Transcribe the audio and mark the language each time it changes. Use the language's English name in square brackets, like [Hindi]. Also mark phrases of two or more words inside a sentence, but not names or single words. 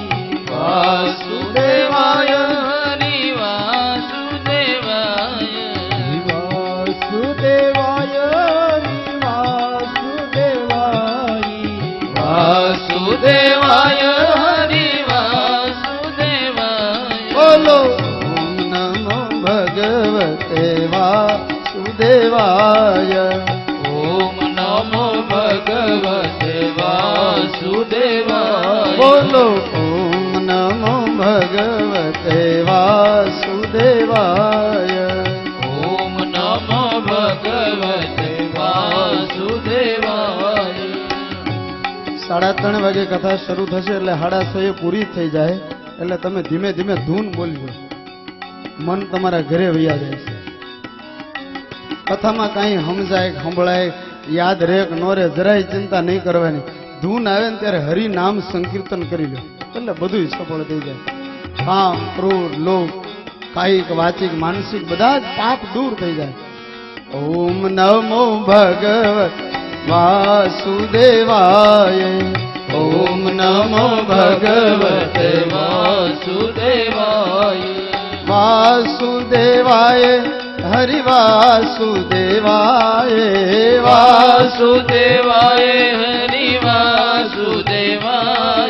[Sanskrit] वासुदेवाय हरि वासुदेवाय वासुदेवाय हरि वासुदेवाय वासुदेवाय हरि वासुदेवाय બોલો ઓમ નમો ભગવતે વાસુદેવાય ओम नमो भगवते वासुदेवाय બોલો ઓમ નમો ભગવતે વાસુદેવાય ओम नमो भगवते वासुदेवाय [Gujarati] 3:30 વાગે કથા શરૂ થશે એટલે 6:30 પૂરી થઈ જાય એટલે તમે ધીમે ધીમે ધૂન બોલજો મન તમારા ઘરે વયા જાય છે કથામાં કાંઈ સમજાય સંભળાય યાદ રહે કે ન રહે જરાય ચિંતા નહીં કરવાની ધૂન આવે ને ત્યારે હરિ નામ સંકીર્તન કરી લો એટલે બધું સફળ થઈ જાય કામ ક્રોધ લોભ કાયિક વાચિક માનસિક બધા જ પાપ દૂર થઈ જાય [Sanskrit] ઓમ નમો ભગવત વાસુદેવાય ओम नमो भगवते वासुदेवाय वासुदेवाय हरि वासुदेवाय वासुदेवाय हरि वासुदेवाय